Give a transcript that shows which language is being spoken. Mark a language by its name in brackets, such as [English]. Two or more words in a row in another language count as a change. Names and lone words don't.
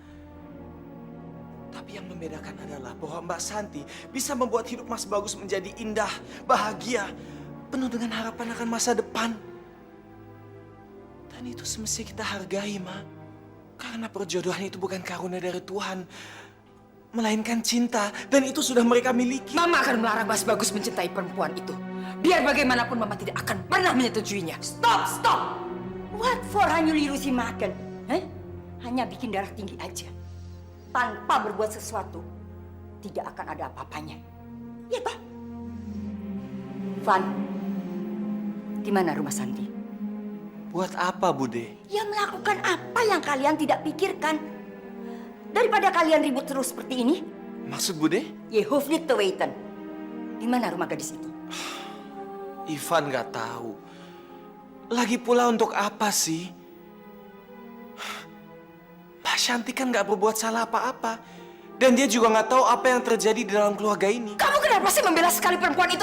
[Indonesian] Tapi yang membedakan adalah bahwa Mbak Santi bisa membuat hidup Mas Bagus menjadi indah, bahagia, penuh dengan harapan akan masa depan. Dan itu semestinya kita hargai, Ma. Karena perjodohan itu bukan karunia dari Tuhan, melainkan cinta. Dan itu sudah mereka miliki. Mama akan melarang Mas Bagus mencintai perempuan itu. Biar bagaimanapun Mama tidak akan pernah menyetujuinya. [English] Stop, stop! What for [Indonesian] hanya lirusi makan? Hanya bikin darah tinggi aja. Tanpa berbuat sesuatu, tidak akan ada apa-apanya. Iya toh? Van, di mana rumah Santi? Buat apa, Bude? Ya melakukan apa yang kalian tidak pikirkan. Daripada kalian ribut terus seperti ini. Maksud Bude? [Dutch] Je hoeft niet te weten. [Indonesian] Di mana rumah gadis itu? Ivan nggak tahu. Lagi pula untuk apa sih? Mbak Shanti kan nggak berbuat salah apa-apa. Dan dia juga nggak tahu apa yang terjadi di dalam keluarga ini. Kamu kenapa sih membela sekali perempuan itu?